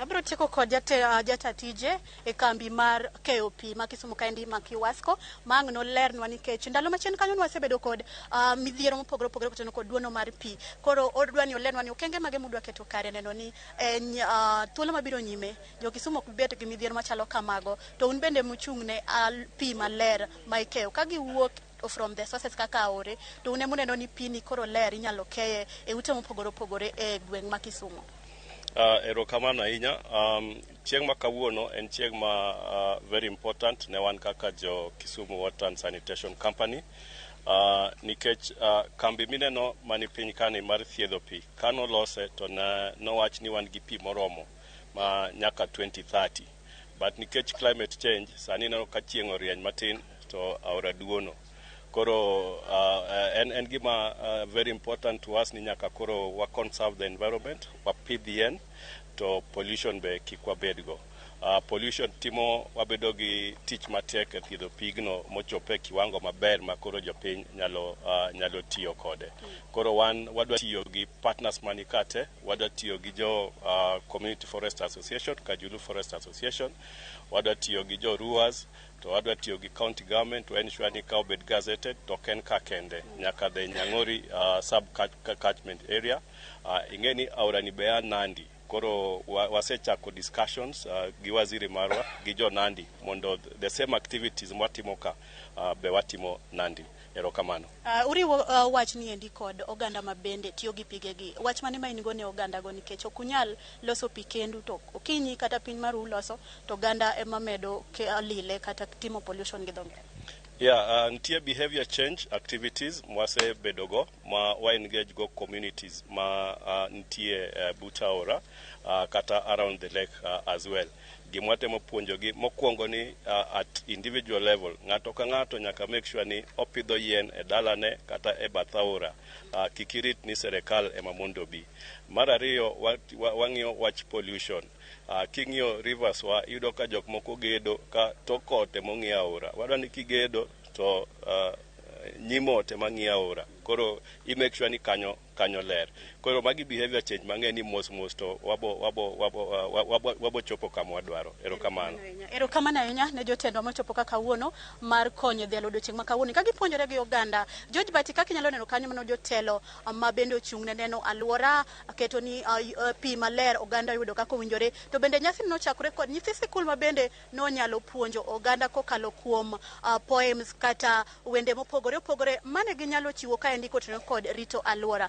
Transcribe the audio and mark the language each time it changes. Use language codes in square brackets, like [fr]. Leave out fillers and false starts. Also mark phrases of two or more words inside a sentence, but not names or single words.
[luo] Abiro tieko kod jatatije e kambi mar keyo pi ma Kisumu kaendi ma Kiwasko mang' nolernwa nikech ndalo machien kanyo wasebedo kod midhiero mopogore opogore kotenore kod duono mar pi. Koro odwani olernwa ni okenge mage mudwa keto kare neno ni thuolo mabiro nyime jo Kisumu ok bet gi midhiero machalo kamago, to un bende muchung'ne pi maler ma ikeyo ka giwuok [en] from the sources [luo] kaka aore, to une muneno ni pi ni koro ler inyalo keye e ute mopogore opogore e gweng' ma Kisumu. Erokamano ahinya. Chieng' ma kawuono en chieng' ma [en] very important [luo] ne wan kaka jo Kisumu Water and Sanitation Company, nikech kambi mineno mani piny kani mar thiedho pi kano lose to nowach ni wan gi pi moromo ma nyaka 2030, but nikech [en] climate change [luo] sani neno ka chieng' orieny matin to aora duono. Koro en gima [en] very important to us [luo] ni nyaka koro wa [en] conserve the environment, [luo] wapidh yien to pollution be kik wabedgo. Pollution timo wabedo gi tich matek e thiedho pigno mochopo e kiwango maber ma koro jopiny nyalo tiyo kode. Koro wadwa tiyo gi partners manikate, wadwa tiyo gi jo Community Forest Association, Kajulu Forest Association, wadwa tiyo gi jo Ruas, to wadwa tiyo gi [en] county government to ensure [luo] ni ka obed gazetted to ken ka kende nyaka the Nyang'ori [en] sub catchment area. [luo] Ingeni aora ni bea Nandi. Koro wasechako discussions gi waziri marwa gi jo Nandi mondo [en] the same activities [luo] mwatimo ka be watimo Nandi. Erokamano. Uriwo wach ni endi kod oganda mabende tiyo gi pigegi. Wach mane ma ingo ne oganda go nikech okunyal loso pi kendu to okinyi kata piny maru loso to oganda ema medo lile kata timo pollution gi dhonge. Yeah, nitie [en] behavior change activities [luo] mwase bedogo ma wa engage go communities ma nitie Butaora kata [en] around the lake as well. [luo] Gimwatemo puonjogi mokwongo ni [en] at individual level [luo] ng'ato ka ng'ato nyaka [en] make sure [luo] ni opidho yien e dalane kata e bath aora, kikirit ni serikal ema mondo bi. Mar ariyo wang'iyo wach pollution. King'iyo rivers wa yudo ka jok moko gedo ka tokote mong'i aora. Wadwa ni kigedo to nyimo te mang'i aora. Koro [en] I make sure [luo] ni kanyo ler. Koro magi [en] behavior change [luo] mang'e ni mos to wabo chopo kama wadwaro. Erokamano. Erokamano ahinya ne jotendwa mochopo ka kawuono mar konyo dhialo odiochieng' ma kawuono ka gipuonjore gi oganda. George Bati kaka inyalo neno kanyo mano jotelo ma bende ochung'ne neno alwora keto ni pi maler oganda yudo kaka owinjore, to bende nyasi nochakore kod nyithi sikul ma bende nonyalo puonjo oganda kokalo kuom poems kata wende mopogore opogore mane ginyalo chiwo ka endi kotenore kod rito alwora.